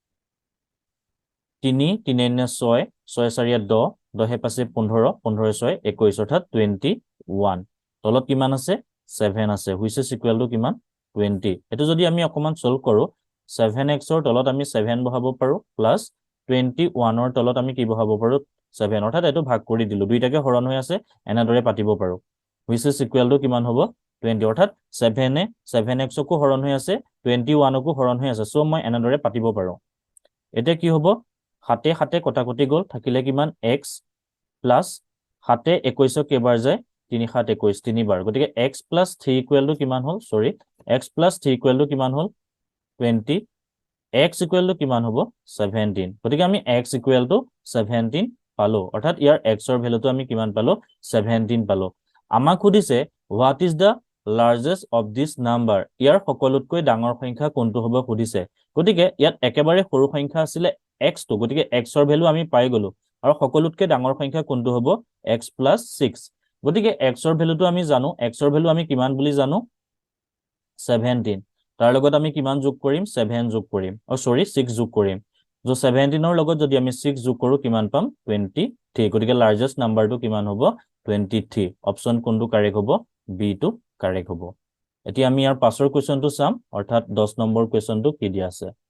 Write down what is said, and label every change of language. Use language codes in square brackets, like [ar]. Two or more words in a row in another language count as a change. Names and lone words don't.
[as] 3 3 6 6 4 10 10 5 15 15 6 21 অৰ্থাৎ 21 তলত কিমান আছে 7 আছে [en] which is equal to [as] কিমান 20 এটো যদি আমি অকমান সলভ কৰো 7x ৰ তলত আমি 7 বহাব পাৰো প্লাস 21 ৰ তলত আমি কি বহাব পাৰো 7 অৰ্থাৎ এটো ভাগ কৰি দিলো দুইটাকে হৰণ হৈ আছে এনেদৰে পাতিব পাৰো [en] which is equal [as] to কিমান হ'ব 20 অৰ্থাৎ 7 এ 7x কো হৰণ হৈ আছে 21 কো হৰণ হৈ আছে সো মই এনেদৰে পাতিব পাৰো এটা কি হ'ব 7 7 কটাকটি গল থাকিলে কিমান x প্লাস 7 21 কেবাৰ যায় 3 7 21 তিনিবাৰ গতিকে [en] x plus 3 equal [as] to কিমান হল সৰি [en] x plus 3 equal to [as] কিমান হল 20 [en] x equal to [as] কিমান হ'ব 17 গতিকে আমি [en] x equal to [as] 17 পালো অৰ্থাৎ ইয়াৰ x ৰ ভ্যালুটো আমি কিমান পালো 17 পালো আমাক খুদিছে [en] what is the largest of this number [as] ইয়াৰ সকলোতকৈ ডাঙৰ সংখ্যা কোনটো হ'ব খুদিছে গতিকে ইয়াত একেবাৰে সৰু সংখ্যা আছিল x টো গতিকে x ৰ ভ্যালু আমি পাই গলো আৰু সকলোতকৈ ডাঙৰ সংখ্যা কোনটো হ'ব [en] x plus 6 [as] গতিকে x ৰ ভ্যালুটো আমি জানো x ৰ ভ্যালু আমি কিমান বুলি জানো 17 তাৰ লগত আমি কিমান যোগ কৰিম 7 যোগ কৰিম সৰি 6 যোগ কৰিম जो 17 ৰ লগত যদি আমি 6 যোগ কৰো কিমান পাম 23 গতিকে [en] largest numberটো [as] কিমান হ'ব 23 অপচন কোনটো কাৰেক্ট হ'ব বি টো কাৰেক্ট হ'ব এতিয়া আমি ইয়াৰ পাছৰ কোৱেশ্চনটো চাম অৰ্থাৎ 10 নম্বৰ কোৱেশ্চনটো কি দিয়া আছে